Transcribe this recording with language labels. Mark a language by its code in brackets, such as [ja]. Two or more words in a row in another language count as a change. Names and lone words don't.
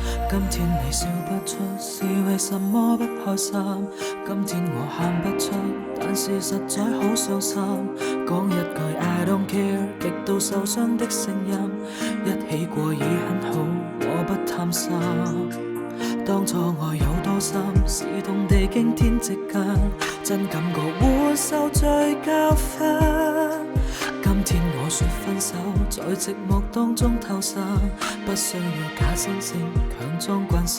[yue] 今天你笑不出，是為什麼不開心？今天我喊不出，但是實在好傷心。講一句 [en] I don't care， [yue] 極度受傷的聲音，一起過已很好，我不貪心。當初愛有多深，是痛地經天直近，真感覺會受罪教訓。今天我說分手，在寂寞當中偷生，不需要假惺惺強裝關心。